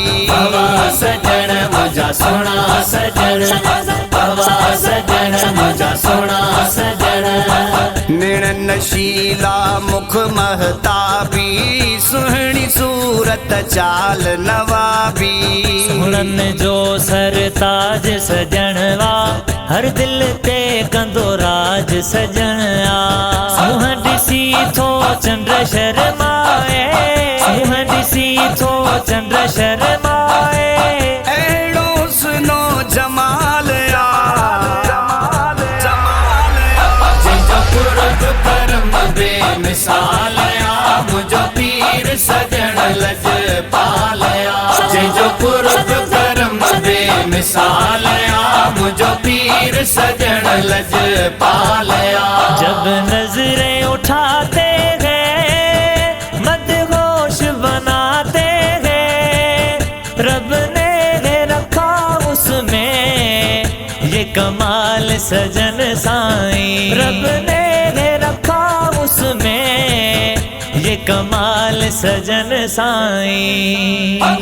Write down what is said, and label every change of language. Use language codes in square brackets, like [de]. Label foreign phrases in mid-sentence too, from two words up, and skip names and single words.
[sd] भवा सजन मुझा सोना सजन, भवा सजन मुझा सोना सजन। नशीला मुख महताबी, सुहणी सूरत चाल नवाबी। सुनन जो सरताज सजणवा, हर दिल ते कंदो राज सजणा। सुह ॾिसी थो चंद्र शर्माए, सुह ॾिसी थो चंद्र शर्माए। अहिड़ो सुनो जमाल आ, जिंजो पुरब करम बेमिसाल आ मुझो पीर सजन लज पालया, जिंजो पुरब करम बेमिसाल आ मुझो पीर सजन लज पालया। [hi] जब नजरें उठाते हैं मदहोश बनाते हैं, रब ने रखा उसमें ये कमाल सजन साईं। रब ने रखा उसमें ये कमाल सजन साईं।